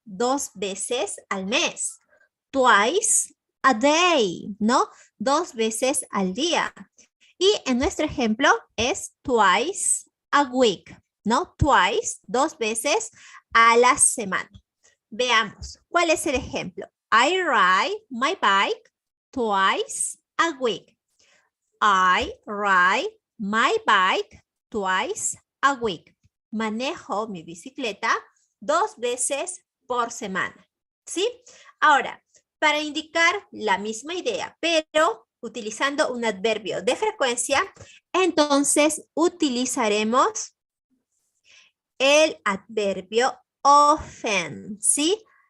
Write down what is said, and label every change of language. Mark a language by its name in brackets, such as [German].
[Spanish] 2 veces al mes. [English] Twice a day, [Spanish] ¿no? 2 veces al día. Y en nuestro ejemplo es [English] twice a week, [Spanish] ¿no? Twice, 2 veces a la semana. Veamos, ¿cuál es el ejemplo? [English] I ride my bike twice a week. I ride my bike twice a week. [Spanish] Manejo mi bicicleta 2 veces por semana, ¿sí? Ahora, para indicar la misma idea, pero utilizando un adverbio de frecuencia, entonces utilizaremos el adverbio often, ¿sí?